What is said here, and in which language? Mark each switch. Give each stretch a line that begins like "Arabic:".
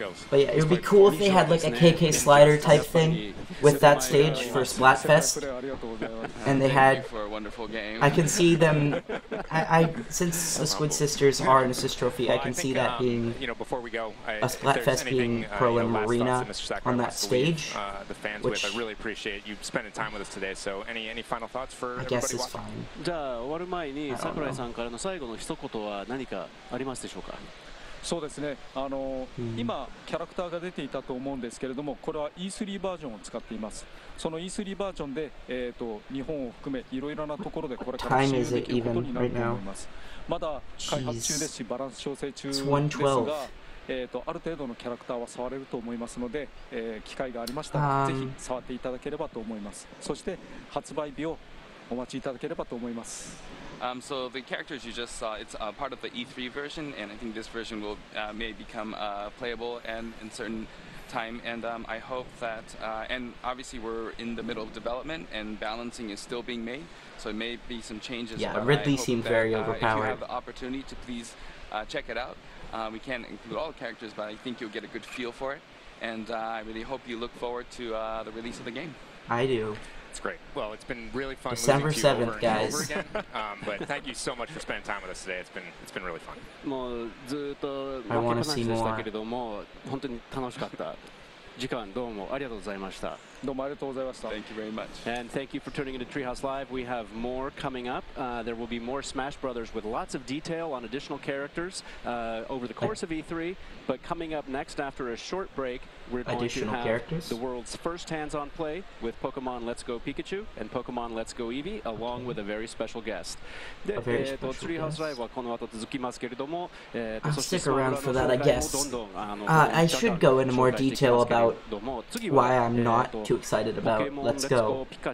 English: But yeah, it would be cool if they had like a KK slider type thing with that stage for Splatfest, and they had. I can see them. Since the Squid Sisters are an assist trophy, I can see that being a Splatfest being Pro and Marina on that stage, which I really appreciate you spending time with us today. So any final thoughts for I guess is fine.
Japanese: じゃあ終わる前に桜井さんからの最後の一言は何かありますでしょうか。そうですね、今キャラクターが出ていたと思うんですけれども、これは E3 バージョンを使っています。その E3 バージョンで、日本を含めいろいろなところでこれから使用できることになると思います。まだ開発中ですし、バランス調整中ですが、ある程度のキャラクターは触れると思いますので、機会がありましたらぜひ触っていただければと思います。そして発売日をお待ちいただければと思います。
English: So the characters you just saw, it's part of the E3 version, and I think this version will may become playable and in certain time. And I hope that, and obviously we're in the middle of development, and balancing is still being made, so it may be some changes. Yeah, Ridley seemed very overpowered. If you have the opportunity to please check it out. We can't include all the characters, but I think you'll get a good feel for it. And I really hope you look forward to the release of the game. I do. It's great. Well, it's been really fun. December 7th, guys. Over again. But thank you so much for spending time with us today. It's been really fun. I want to see more.
Japanese: 本当に楽しかった。時間どうもありがとうございました。どうもありがとうございました。
English: Thank you very much. And thank you for tuning into Treehouse Live. We have more coming up. There will be more Smash Brothers with lots of detail on additional characters over the course of E3. But coming up next after a short break, we're going to have the world's first hands-on play with Pokemon Let's Go Pikachu and Pokemon Let's Go Eevee, along with a very special guest.
Japanese: Treehouse Live はこの後続きますけれども、
English: I'll stick around for that, I guess. I should go into more detail about why I'm not too excited about Let's Go.